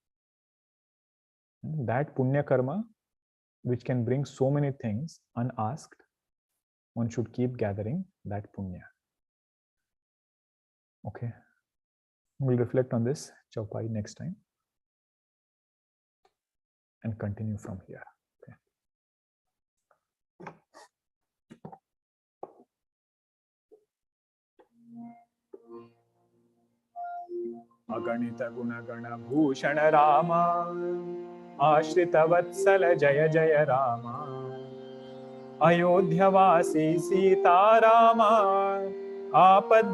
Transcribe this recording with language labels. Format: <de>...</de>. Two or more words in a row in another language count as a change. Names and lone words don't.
<en>That</en> <hi>पुण्य कर्म,</hi> <en>which can bring so many things unasked, one should keep gathering that punya. Okay. We'll reflect on this chaupai next time and continue from here. Okay.</en> <hi>अगणित गुणगण भूषण राम, आश्रित वत्सल जय जय राम, अयोध्यवासी सीताराम, आपद</hi>